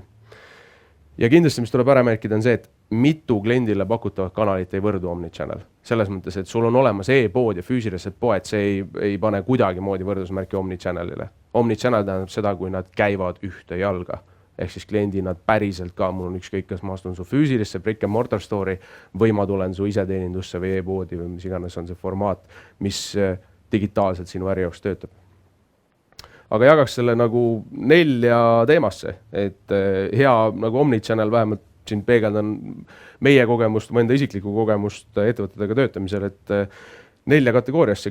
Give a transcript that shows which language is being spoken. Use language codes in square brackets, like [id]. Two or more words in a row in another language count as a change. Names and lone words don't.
[et] Ja kindlasti, mis tuleb ära märkida, on see, et mitu kliendile pakutavat kanalit ei võrdu omnichannel. Selles mõttes, et sul on olemas e-pood ja füüsilised poed, see ei pane kuidagi moodi võrdusmärki omnichannelile. Omnichannel tähendab seda, kui nad käivad ühte jalga. Ehk siis kliendi nad päriselt ka, mul on ükskõik, kas ma astun su füüsilisse [en] brick and mortar story [et] või ma tulen su iseteenindusse või e-poodi või mis iganes on see formaat, mis digitaalselt sinu äri jaoks töötab. Aga jagaks selle nagu 4 teemasse, et hea nagu omnichannel vähemalt siin peegeldan meie kogemust, mu enda isiklikku kogemust ettevõtetega töötamisel, et 4 kategooriasse.